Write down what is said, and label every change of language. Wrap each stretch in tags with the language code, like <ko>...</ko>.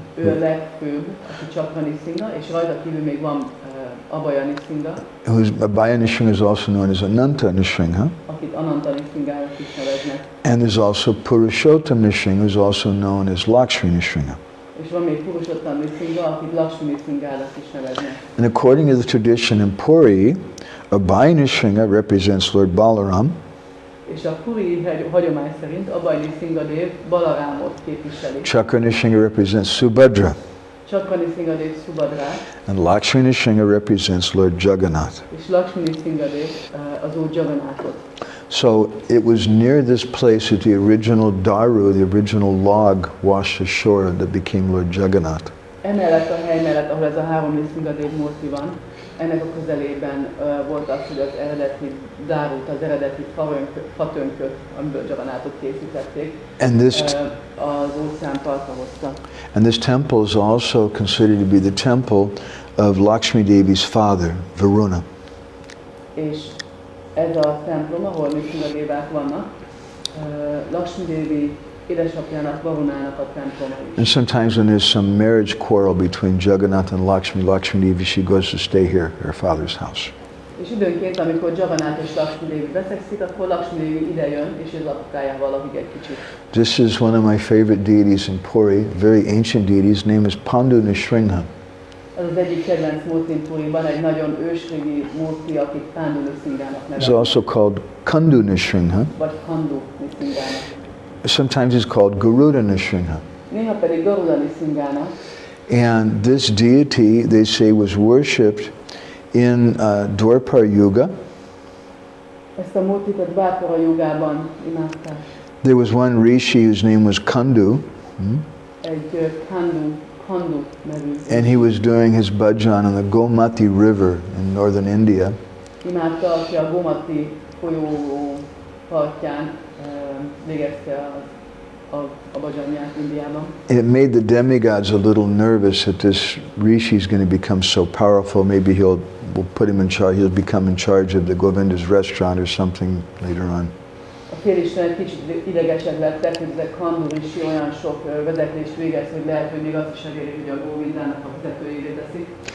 <hu>Ő a legfőbb, aki Chakra Nrsimha, és rajta kívül még van Abhaya Nrsimha,</hu> <en>Abhaya Nrsimha is also known as Ananta Nrsimha.</en> <hu>akit Ananta Nrsimhának is neveznek.</hu> <en>And there's also Purushottam Nrsimha, who's also known as Lakshmi Nrsimha.</en> <hu>És van még Purushottam Nrsimha, akit Lakshmi Nrsimhának is neveznek.</hu> <en>And according to the tradition in Puri, Abhaya Nrsimha represents Lord Balaram,</en> <hu>És a puri hagyomány szerint Abhaya Nrsimhadev Balarámot képviseli.</hu> <en>Chakra Nrsimha represents Subhadra,</en> <hu>Chakra Nrsimhadev Subhadrát,</hu> <en>and Lakshmi Nrsimha represents Lord Jagannath.</en> <hu>és Lakshmi Nrsimhadev az Úr Jagannathot.</hu> <en>So it was near this place that the original daru, the original log, washed ashore that became Lord Jagannath.</en> <hu>Emellett a hely mellett, ahol ez a 3 Nrsimhadev murti van, ennek a közelében volt az, hogy az eredeti dárút, az eredeti fatönköt, amiből Jagannathot készítették,</hu> <en>And this</en> <hu>az óceán partra hozta.</hu> <en>and this temple is also considered to be the temple of Lakshmi Devi's father, Varuna.</en> <hu>És ez a templom, ahol Nrsimhadevák vannak, Lakshmi Devi édesapjának, Varunának a temploma is.</hu> <en>And sometimes when there's some marriage quarrel between Jagannath and Lakshmi Devi, she goes to stay here, her father's house.</en> <hu>És időnként, amikor Jagannath és Lakshmi Devi veszekszik, akkor Lakshmi Devi ide jön, és az apukájával lakik egy kicsit.</hu> <en>This is one of my favorite deities in Puri, very ancient deity. His name is Pandu Nrsimha.</en> <hu>Ez az egyik kedvenc múrtim Puriban, egy nagyon ősrégi múrti, akit Pandu Nrsimhának</hu> <en>He's</en> <hu>nevezik,</hu> <en>also called Kandu Nrsimha.</en> <hu>vagy Kandu Nrsimhának.</hu> <en>Sometimes he's called Garuda Nrsimha.</en> <hu>Néha pedig Garuda Nrsimhának.</hu> <en>And this deity, they say, was worshipped in Dwapara Yuga.</en> <hu>Ezt a múrtit a Dvapara jugában imádták.</hu> <en>There was one rishi whose name was Kandu,</en> <hu>Egy Kandu nevű.</hu> <en>and he was doing his bhajan on the Gomati River in northern India.</en> <hu>Imádta, aki a Gomati folyó partján végezte a bhajanját Indiában.</hu> <en>And it made the demigods a little nervous that this rishi is going to become so powerful. Maybe we'll put him in charge. He'll become in charge of the Govinda's restaurant or something later on.</en> <hu>A félistenek kicsit idegesek lettek, hogy ez a Kandu Rishi olyan sok vezetést végez, hogy lehet, hogy még azt is eléri, hogy a Govindának a vezetőjévé teszik.</hu>